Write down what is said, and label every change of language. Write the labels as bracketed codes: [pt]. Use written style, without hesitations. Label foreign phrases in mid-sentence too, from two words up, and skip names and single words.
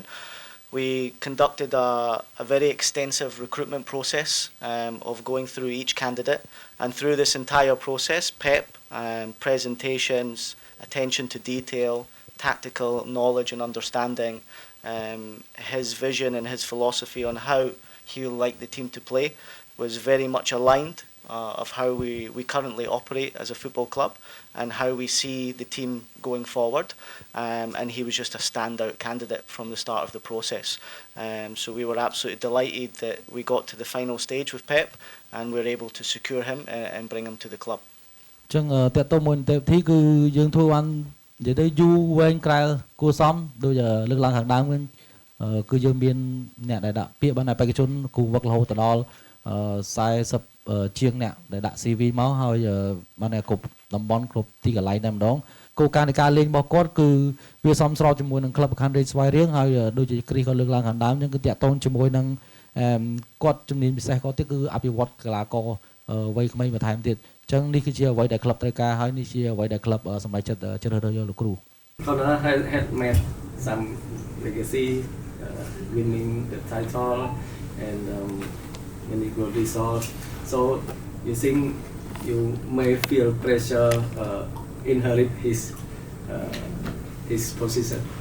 [en] We conducted a very extensive recruitment process of going through each candidate, and through this entire process, Pep, presentations, attention to detail, tactical knowledge and understanding, his vision and his philosophy on how he would like the team to play was very much aligned of how we currently operate as a football club and how we see the team going forward. And he was just a standout candidate from the start of the process. So we were absolutely delighted that we got to the final stage with Pep and we were able to secure him and bring him to the club. [km] ចឹងតើតើមួយទៅទីគឺយើងធ្វើបាននិយាយទៅយូរវែងក្រៅគួរសមដូចលើកឡើងខាងដើមវិញគឺយើងមានអ្នកដែលដាក់ពាក្យបានតែបេក្ខជនគូវឹករហូតដល់ 40ជាងអ្នកដែលដាក់ CV មកហើយបានតែគ្រប់តំបន់គ្រប់ទីកន្លែងតែម្ដងគោលការណ៍នៃការលេងរបស់គាត់គឺវាសមស្របជាមួយនឹងក្លឹបខាងរាជស្វាយរៀងហើយដូចជាគ្រីសក៏លើកឡើងខាងដើមអញ្ចឹងគឺតាក់ទងជាមួយនឹងគាត់ជំនាញពិសេសគាត់ទៀតគឺអភិវឌ្ឍកីឡាករវ័យក្មេងបន្ថែមទៀតអញ្ចឹងនេះគឺជាអ្វីដែលក្លឹបត្រូវការហើយនេះជាអ្វីដែលក្លឹបសម្រេចចិត្តជ្រើសរើសយកលោកគ្រូ [en] Connor had made some legacy, winning the title and many good results. So you think you may feel pressure inherit his position?